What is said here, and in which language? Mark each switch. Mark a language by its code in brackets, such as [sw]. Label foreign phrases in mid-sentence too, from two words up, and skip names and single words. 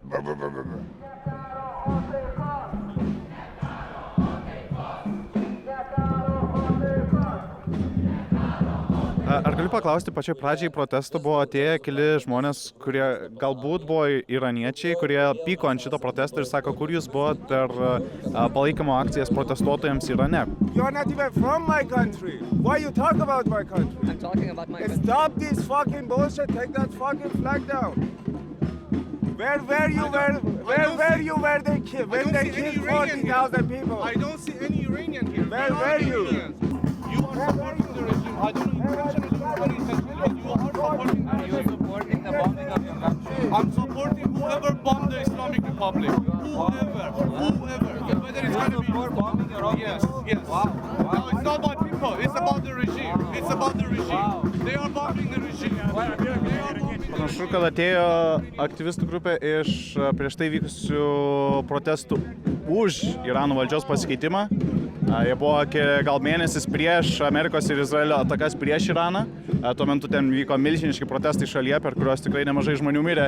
[lt] Ar galiu paklausti, pačioj pradžiai protesto buvo atėję keli žmonės, kurie galbūt buvo iraniečiai, kurie pyko ant šito protesto ir sako, kur jūs buvot per palaikymo akcijas protestuotojams Irane. [en] You're not even from my country. Why you talk about my country? I'm talking about my country. Stop this fucking bullshit. Take that fucking flag down. Where were you when they killed 40,000 people? I don't see any Iranian here. Where were you? You are supporting the regime. I don't know which one is it. You are supporting the regime. Supporting the bombing of your country. I'm supporting whoever bombed the Islamic Republic. Whoever. Whether it's going to be... bombing your own Yes. Wow. No, it's not about people. It's about the regime. It's about the regime. They are bombing the regime. [lt] Panašu, kad atėjo aktyvistų grupė iš prieš tai vykusių protestų už Irano valdžios pasikeitimą. Jie buvo gal mėnesis prieš Amerikos ir Izraelio atakas prieš Iraną. Tuo metu ten vyko milžiniški protestai šalyje, per kuriuos tikrai nemažai žmonių mirė.